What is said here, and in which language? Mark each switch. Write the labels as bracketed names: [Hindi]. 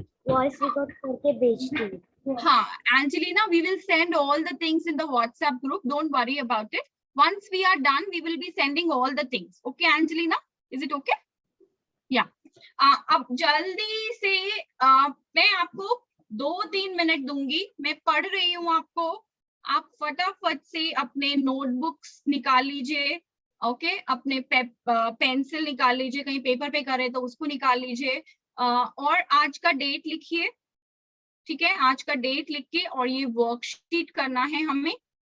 [Hindi] Voice record करके भेजती हूँ। [English] हाँ Angelina, we will send all the things in the WhatsApp group, don't worry about it. Once we are done, we will be sending all the things. Okay Angelina, is it okay? Yeah. [Hindi] अब जल्दी से मैं आपको 2-3 minute दूंगी, मैं पढ़ रही हूँ आपको, आप फटाफट से अपने नोटबुक्स निकाल लीजिए। ओके, अपने पेंसिल निकाल लीजिए, कहीं पेपर पे करे तो उसको निकाल लीजिए, और आज का डेट लिखिए, ठीक है, आज का डेट लिख के, और ये वर्कशीट करना है हमें।